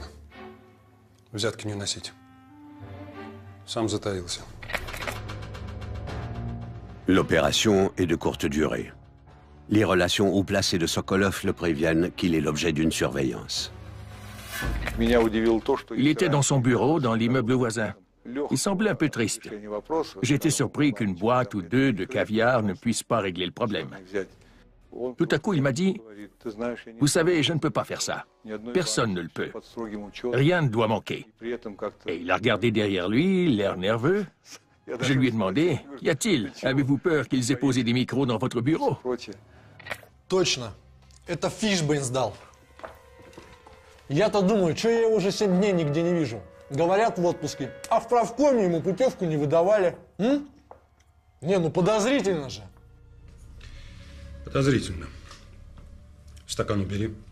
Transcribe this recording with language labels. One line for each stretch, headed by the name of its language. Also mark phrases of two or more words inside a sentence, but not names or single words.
Russian: Взятки не уносить. Сам затаился.
French: L'opération est de courte durée. Les relations haut placées de Sokolov le préviennent qu'il est l'objet d'une surveillance. Il était dans son bureau, dans l'immeuble voisin. Il semblait un peu triste. J'étais surpris qu'une boîte ou deux de caviar ne puisse pas régler le problème. Tout à coup, il m'a dit « Vous savez, je ne peux pas faire ça. Personne ne le peut. Rien ne doit manquer. » Et il a regardé derrière lui, l'air nerveux. Je lui ai demandé « Qu'y a-t-il? Avez-vous peur qu'ils aient posé des micros dans votre bureau ?»
Russian: Точно. Это Фишбейн сдал. Я-то думаю, что я его уже 7 дней нигде не вижу. Говорят в отпуске, а в правкоме ему путевку не выдавали. Не, ну подозрительно же. Подозрительно. Стакан убери.